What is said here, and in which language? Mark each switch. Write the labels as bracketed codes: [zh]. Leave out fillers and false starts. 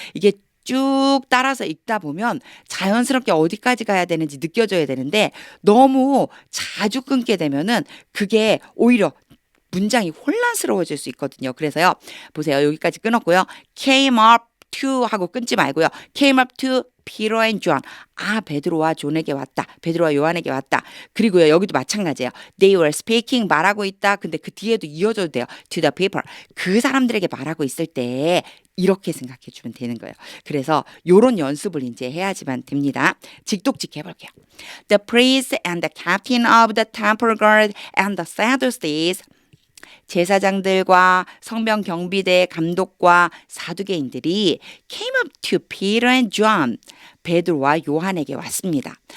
[ko] 이게 쭉 따라서 읽다 보면 자연스럽게 어디까지 가야 되는지 느껴져야 되는데 너무 자주 끊게 되면은 그게 오히려 문장이 혼란스러워질 수 있거든요. 그래서요. 보세요. 여기까지 끊었고요. [en] came up to [ko] 하고 끊지 말고요. [en] came up to Peter and John. [ko] 베드로와 존에게 왔다. 베드로와 요한에게 왔다. 그리고요. 여기도 마찬가지예요. [en] They were speaking [ko] 말하고 있다. 근데 그 뒤에도 이어져도 돼요. [en] To the people. [ko] 그 사람들에게 말하고 있을 때 이렇게 생각해 주면 되는 거예요. 그래서 요런 연습을 이제 해야지만 됩니다. 직독직 해볼게요. [en] The priest and the captain of the temple guard and the Sadducees [ko] 제사장들과 성경 경비대 감독과 사두개인들이 [en] came up to Peter and John [ko] 베드로와 요한에게 왔습니다.